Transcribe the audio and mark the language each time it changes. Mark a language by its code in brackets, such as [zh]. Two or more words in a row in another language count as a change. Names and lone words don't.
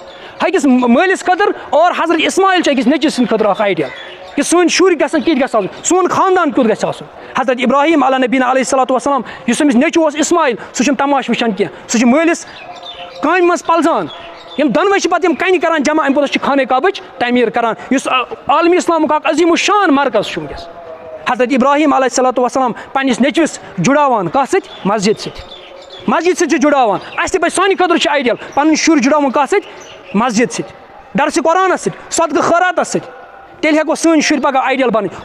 [ks] أکِس مٲلِس خٲطرٕ اور حضرت اسماعیل چھُ أکِس نیٚچوِس سٕنٛدِ خٲطرٕ اکھ آیڈیل. کہ سٲنۍ شُرۍ گژھن کِتھ گژھِ آسُن سون خاندان کیُتھ گژھِ آسُن حضرت ابراہیم [ar] علیٰ نبینا علیہ الصلوۃ والسلام [ks] یُس أمِس نیٚچوٗ اوس اسماعیل سُہ چھُنہٕ تماشہٕ وٕچھان کینٛہہ سُہ چھُ مٲلِس کامہِ منٛز پلزان یِم دۄنوَے چھِ پَتہٕ یِم کَنہِ کَران جمع اَمہِ پوٚتُس چھِ خانہ کعبٕچ تعمیٖر کَران یُس عالمی اِسلامُک اکھ عظیٖم الشان مرکز چھُ وٕنکٮ۪س حضرت ابراہیم [ar] علیہ الصلوۃ والسلام [ks] پنٛنِس نیٚچوِس جُڑاوان کَتھ سۭتۍ مسجد سۭتۍ چھِ جُڑاوان اَسہِ تہِ پَزِ سانہِ خٲطرٕ چھُ آیڈیل پَنٕنۍ شُرۍ جُڑاوُن کَتھ سۭتۍ مسجد سۭتۍ درسہِ قرآنَس سۭتۍ صدقہٕ خٲراتَس سۭتۍ تیٚلہِ ہٮ۪کو سٲنۍ شُرۍ پگاہ آیڈیل بَنٕنۍ